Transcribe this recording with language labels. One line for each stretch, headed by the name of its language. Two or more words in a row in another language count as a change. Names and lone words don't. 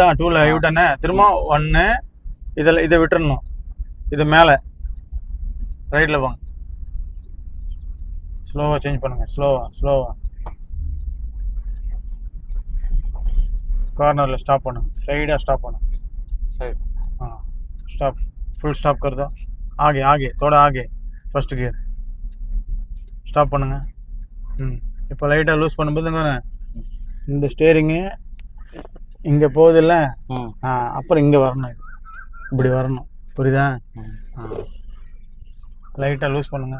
Tamil: 2ல யூட்டனே திரும்ப 1 இதை விட்டுறணும். இது மேலே ரைட்டில் போங்க. ஸ்லோவாக சேஞ்ச் பண்ணுங்க. ஸ்லோவாக கார்னரில் ஸ்டாப் பண்ணுங்க. சைடாக ஸ்டாப் பண்ணுங்க.
Hindi: स्टॉप, फुल स्टॉप कर दो. आगे थोड़ा आगे.
English: first gear
Tamil: ஸ்டாப் பண்ணுங்க. இப்போ லைட்டாக லூஸ் பண்ணும்போது இந்த ஸ்டேரிங்கு இங்கே போகுதில்ல, அப்புறம் இங்கே வரணும். இது இப்படி வரணும். புரியுதா? லைட்டாக லூஸ் பண்ணுங்க.